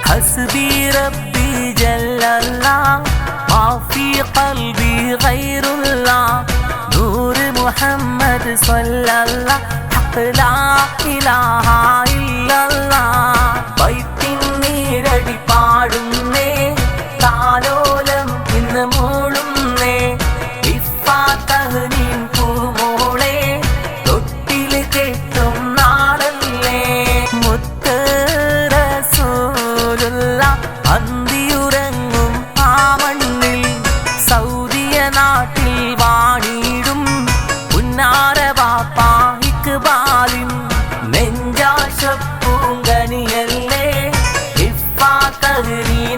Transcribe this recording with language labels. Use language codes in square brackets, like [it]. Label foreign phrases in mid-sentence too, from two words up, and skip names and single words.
[ar] حسبي ربي جل الله ما في قلبي غير الله نور محمد صلى الله حق لا إله إلا الله [ml] വൈത്തിൻ നീരടി പാടുന്നേ താലോലം ഇന്ന് മൂളുന്നേ ഇഫാത്തഹ്നീൻ പൂമോളെ തൊട്ടിൽ കെട്ടും നാളല്ലേ മുത്ത് റസൂലുള്ള അന്തിയുറങ്ങും ആ മണ്ണിൽ സൗദിയ നാട്ടിൽ വാണിടും പുന്നാര ബാപ്പാ ഇക്ബാലിൻ നെഞ്ചാശപ്പൂങ്കനിയല്ലേ ഇഫാത്തഹ്നീൻ